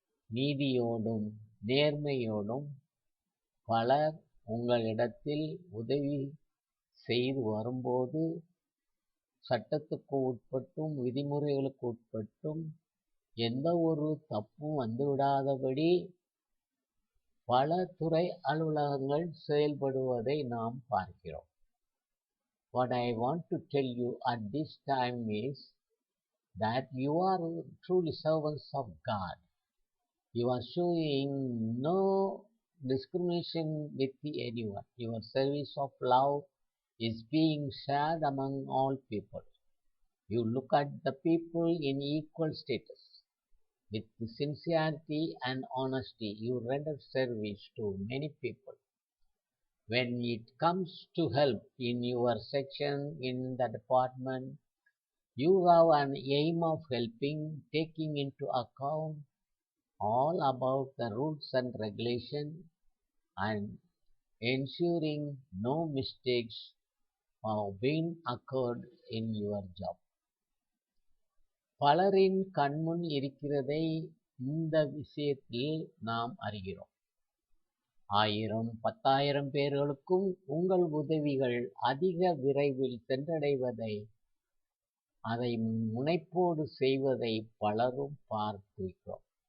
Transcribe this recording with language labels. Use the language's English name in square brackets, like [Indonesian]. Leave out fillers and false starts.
[Tamil] நீதியோடும் நேர்மையோடும் பலர் உங்களிடத்தில் உதவி செய்து வரும்போது சட்டத்துக்கு உட்பட்டும் விதிமுறைகளுக்கு உட்பட்டும் எந்த ஒரு தப்பும் வந்துவிடாதபடி பல துறை அலுவலகங்கள் செயல்படுவதை நாம் பார்க்கிறோம். [English] What I want to tell you at this time is that you are truly servants of God. You are showing no discrimination with anyone. Your service of love is being shared among all people. You look at the people in equal status. With sincerity and honesty, you render service to many people. When it comes to help in your section, in the department, You have an aim of helping, taking into account all about the rules and regulations and ensuring no mistakes have been occurred in your job. [Tamil] பலரின் கண்முன் இருக்கிறதை இந்த விஷயத்தில் நாம் அறிகிறோம். 1000, 10,000 பேர்களுக்கும் உங்கள் உதவிகள் அதிக விரைவில் சென்றடைவதை, அதை முனைப்போடு செய்வதை பலரும் பார்த்திருக்கிறோம்.